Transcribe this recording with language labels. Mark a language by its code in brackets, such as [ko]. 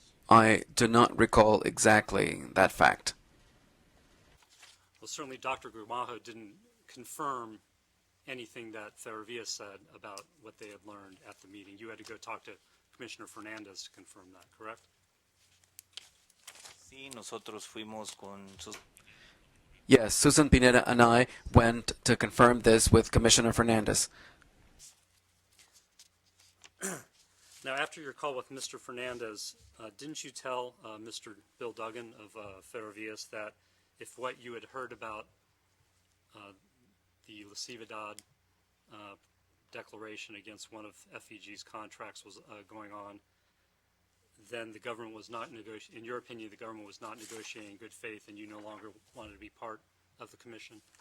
[en] I do not recall exactly that fact. Well, certainly Dr. Gramajo didn't confirm anything that Ferrovias said about what they had learned at the meeting. You had to go talk to Commissioner Fernandez to confirm that, correct? [es] Sí, nosotros fuimos con sus... [en] Yes, Susan Pineda and I went to confirm this with Commissioner Fernandez. Now, after your call with Mr. Fernandez, didn't you tell Mr. Bill Duggan of Ferrovias that if what you had heard about the lesividad declaration against one of FEG's contracts was going on, then the government was not in your opinion, the government was not negotiating in good faith and you no longer wanted to be part of the commission?